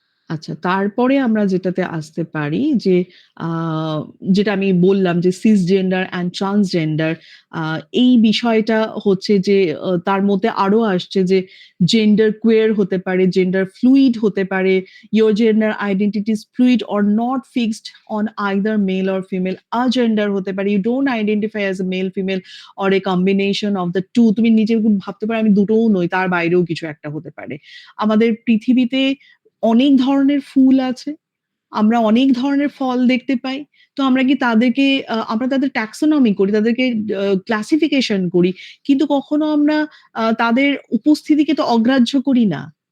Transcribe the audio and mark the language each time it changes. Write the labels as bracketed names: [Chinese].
[Bangla] আচ্ছা, তারপরে আমরা যেটাতে আসতে পারি যে আ যেটা আমি বললাম যে সিসজেন্ডার অ্যান্ড ট্রান্সজেন্ডার আ এই বিষয়টা হচ্ছে যে তার মধ্যে আরো আসছে যে জেন্ডার কুয়ার হতে পারে, জেন্ডার ফ্লুইড হতে পারে, [English] your gender identity is fluid or not fixed on either male or female. Agender [Bangla] হতে পারে, [English] you don't identify as a male, female or a combination of the two. [Bangla] তুমি নিজে ভাবতে পারো আমি দুটোও নই, তার বাইরেও কিছু একটা হতে পারে। আমাদের পৃথিবীতে অনেক ধরনের ফুল আছে। আমরা অনেক ধরনের ফল দেখতে পাই। তো আমরা কি তাদেরকে আমরা তাদের ট্যাক্সোনমি করি, তাদেরকে ক্লাসিফিকেশন করি। কিন্তু কখনো আমরা তাদের উপস্থিতিকে তো অগ্রাহ্য করি না।